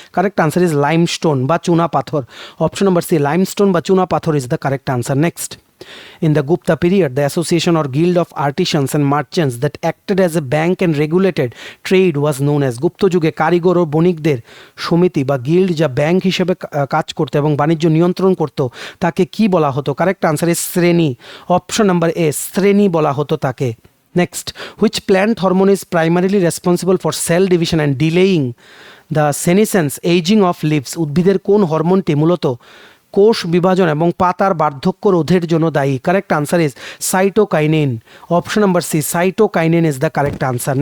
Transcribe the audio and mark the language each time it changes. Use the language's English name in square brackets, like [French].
[English] Correct answer is limestone বা চুনা পাথর। অপশন নাম্বার সি, লাইমস্টোন বা চুনা পাথর is the correct answer. Next, in the Gupta period, the association or guild of artisans and merchants that acted as a bank and regulated trade was known as? [Bangla] গুপ্ত যুগে কারিগর ও বণিকদের সমিতি বা guild যা bank হিসেবে কাজ করতো এবং বাণিজ্য নিয়ন্ত্রণ করতো তাকে কি বলা হতো? [English] Correct answer is শ্রেণী। Option number A, [Bangla] শ্রেণী বলা হতো তাকে। [English] Next, which plant hormone is primarily responsible for cell division and delaying the senescence aging of leaves? [Bangla] উদ্ভিদের কোন হরমোনটি মূলত কোষ বিভাজন এবং পাতার বার্ধক্য রোধের জন্য দায়ী? [English] Correct answer is cytokinin. Option number C, cytokinin is the correct answer.